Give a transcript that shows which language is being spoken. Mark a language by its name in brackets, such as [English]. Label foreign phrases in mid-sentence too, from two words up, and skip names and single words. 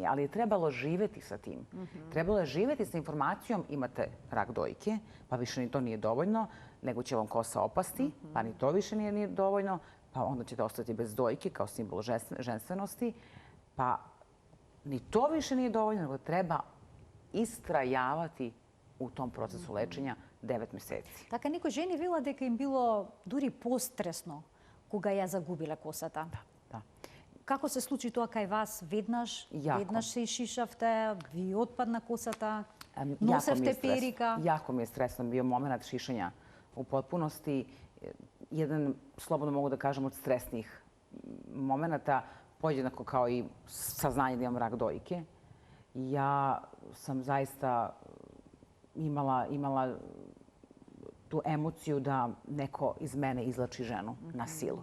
[Serbian] Ali je trebalo živeti sa tim. Trebalo je živeti sa informacijom imate rak dojke, pa više ni to nije dovoljno, nego će vam kosa opasti, pa ni to više nije dovoljno, pa onda ćete ostati bez dojke kao simbol ženstvenosti, pa ni to više nije dovoljno, nego treba istrajavati u tom procesu lečenja 9 месеци. [Macedonian] Така некои жени велат дека им било дури постресно кога ја загубиле косата. [Serbian] Da. [Macedonian] Како се случи тоа кај вас? Веднаш се ишишавте, ви отпадна косата, носевте перика? [Serbian] Jako mi je stresno bio moment šišanja u potpunosti. Jedan, slobodno mogu da kažem, od stresnih momenta, podjednako kao i saznanje da imam rak dojke. Ja sam zaista imala tu emociju da neko iz mene izvlači ženu na silu.